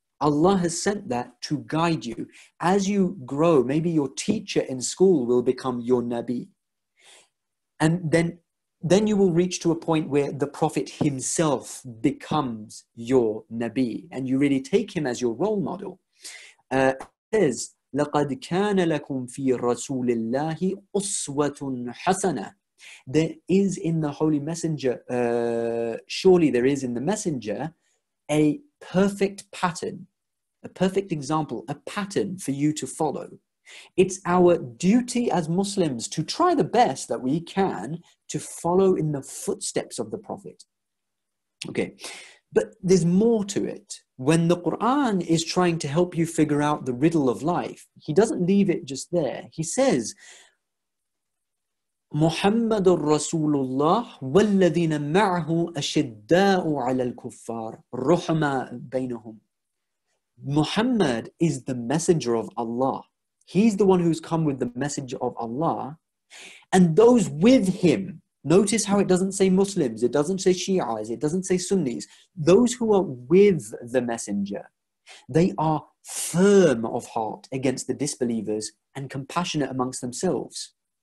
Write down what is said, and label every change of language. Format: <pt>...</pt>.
<en>Allah has sent that to guide you. As you grow, maybe your teacher in school will become your Nabi. And then you will reach to a point where the Prophet himself becomes your Nabi, and you really take him as your role model. It says,</en> <ar>لَقَدْ كَانَ لَكُمْ فِي رَسُولِ اللَّهِ أُسْوَةٌ حَسَنَةٌ.</ar> <en>There is in the Holy Messenger, surely there is in the Messenger, a perfect pattern, a perfect example, a pattern for you to follow. It's our duty as Muslims to try the best that we can to follow in the footsteps of the Prophet. Okay, but there's more to it. When the Quran is trying to help you figure out the riddle of life, he doesn't leave it just there. He says,</en> <ar>محمد رسول الله والذين معه أشداء على الكفار رحماء بينهم.</ar> <en>Muhammad is the messenger of Allah. He's the one who's come with the message of Allah. And those with him, notice how it doesn't say Muslims, it doesn't say Shi'as, it doesn't say Sunnis. Those who are with the messenger, they are firm of heart against the disbelievers and compassionate amongst themselves.</en>